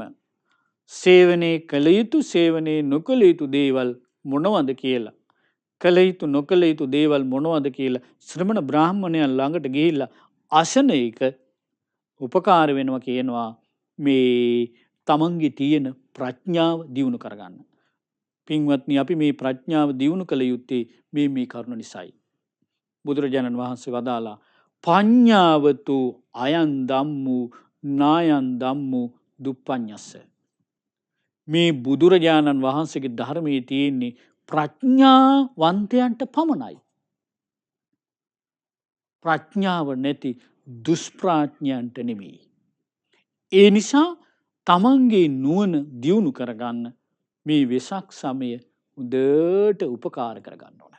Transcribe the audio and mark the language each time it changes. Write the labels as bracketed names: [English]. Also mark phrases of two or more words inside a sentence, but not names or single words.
[Sinhala] සේවනයේ කළ යුතු, සේවනයේ නොකළ යුතු දේවල් මොනවද කියලා, කළ යුතු නොකළ යුතු දේවල් මොනවද කියලා ශ්‍රමණ බ්‍රාහ්මණයන් ළඟට ගිහිල්ලා අසන එක උපකාර වෙනවා කියනවා මේ තමන්ගේ තියෙන ප්‍රඥාව දියුණු කරගන්න. පින්වත්නි, අපි මේ ප්‍රඥාව දියුණු කළ යුත්තේ මේ කරුණ නිසායි. බුදුරජාණන් වහන්සේ වදාලා [Pali] පඤ්ඤාවතු අයං ධම්මු නායං ධම්මු දුප්පඤ්ඤස්ස. [Sinhala] මේ බුදුරජාණන් වහන්සේගේ ධර්මයේ තියෙන්නේ ප්‍රඥාවන්තයන්ට පමණයි. ප්‍රඥාව නැති දුෂ්ප්‍රඥයන්ට නෙමෙයි. ඒ නිසා තමන්ගේ නුවණ දියුණු කරගන්න මේ වෙසක් සමය හොඳට උපකාර කරගන්න ඕන.